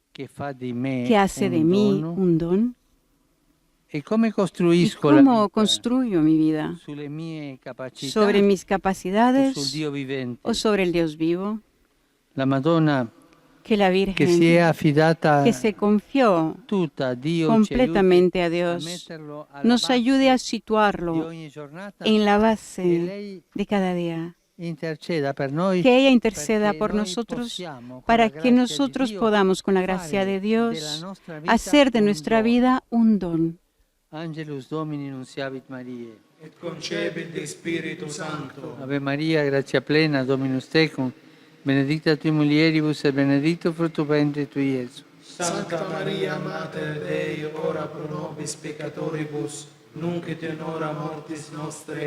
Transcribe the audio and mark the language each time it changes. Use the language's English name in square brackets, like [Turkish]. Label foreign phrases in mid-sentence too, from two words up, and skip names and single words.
[Italian] che fa di me [Spanish] que hace de [Italian] un [Spanish] mí [Italian] dono? [Spanish] un don? [Italian] E come [Spanish] ¿Y [Italian] costruisco la [Spanish] cómo [Italian] vita? [Spanish] construyo mi vida? [Italian] Sulle mie capacità [Spanish] ¿Sobre mis [Italian] o sul [Spanish] capacidades [Italian] Dio vivente? [Spanish] o sobre el Dios vivo? [Italian] La Madonna [Spanish] Que la [Italian] che si è [Spanish] Virgen, [Italian] affidata [Spanish] que se confió [Italian] tutta a Dio [Spanish] completamente a [Italian] ci aiuti a [Spanish] Dios, [Italian] metterlo alla [Spanish] nos [Italian] base [Spanish] ayude a [Italian] di [Spanish] situarlo [Italian] ogni giornata [Spanish] en la [Italian] e [Spanish] base [Italian] lei [Spanish] de cada día. [Italian] interceda per noi, [Spanish] Que ella interceda [Italian] perché [Spanish] por [Italian] noi [Spanish] nosotros [Italian] possiamo, con [Spanish] para [Italian] la [Spanish] que [Italian] grazia di [Spanish] nosotros [Italian] Dio, [Spanish] podamos, con la gracia [Italian] fare [Spanish] de [Italian] della [Spanish] Dios, [Italian] nostra vita [Spanish] hacer de [Italian] un [Spanish] nuestra [Italian] dono. [Spanish] vida un don. [Latin] Angelus Domini nunciavit Mariae. Et concepit de Spiritu Sancto. Ave Maria, grazia plena, Dominus tecum, benedicta tui mulieribus e benedictus fructus ventris tui, Iesus. Santa Maria, Mater Dei, ora pro nobis peccatoribus, nunc et in hora mortis nostre.